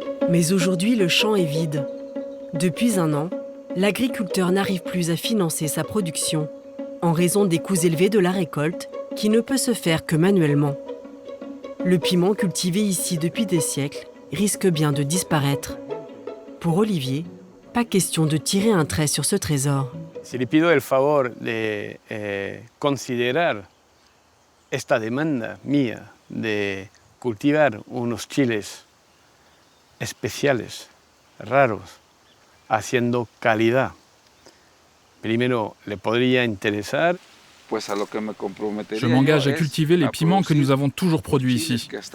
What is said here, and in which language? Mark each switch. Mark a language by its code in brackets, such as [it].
[fr] Mais aujourd'hui, le champ est vide. Depuis 1 an, l'agriculteur n'arrive plus à financer sa production en raison des coûts élevés de la récolte qui ne peut se faire que manuellement. Le piment cultivé ici depuis des siècles risque bien de disparaître. Pour Olivier, pas question de tirer un trait sur ce trésor. [es] Si le pido el favor de considerar esta demanda mía de cultivar unos chiles especiales, raros, haciendo calidad, primero le podría interesar. [fr] Je m'engage à cultiver les piments que nous avons toujours produits ici.